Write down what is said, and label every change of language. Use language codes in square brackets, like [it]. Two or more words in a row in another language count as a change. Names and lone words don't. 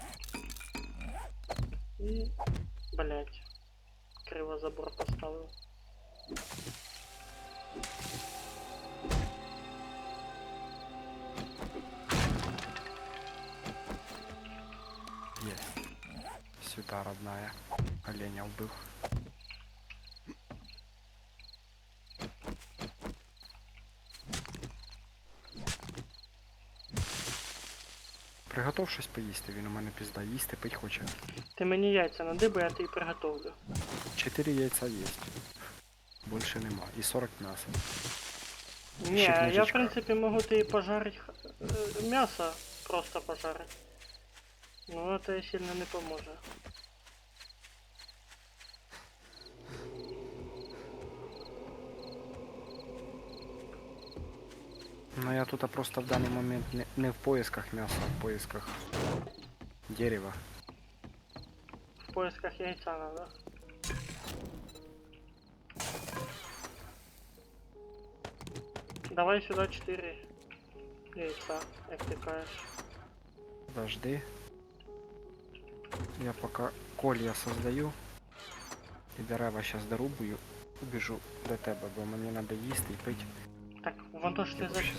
[uk] І, блять, криво забор поставив. Є. [ru] Сюда, родная. [uk] Оленя вбив. Приготов щось поїсти, він у мене пізда їсти, пить хоче. Ти мені яйця надиби, я тобі приготовлю. 4 яйця є. Більше нема. І 40 м'яса. Ні, Ще я в книжечка. принципі можу тобі пожарить м'ясо, просто пожарить. Ну це сильно не поможе. Ну я тут просто в даний момент не [ru] в поисках [uk] м'яса, а [ru] в поисках [uk] дерева. [ru] В поисках яйца надо. Давай сюда 4 яйца, [uk] як ти кажеш. [ru] Подожди. Я пока колья создаю. [uk] І дерева сейчас дорубую. Убіжу до тебе, бо мені треба їсти і пити. Так, [ru] вон то, что за вообще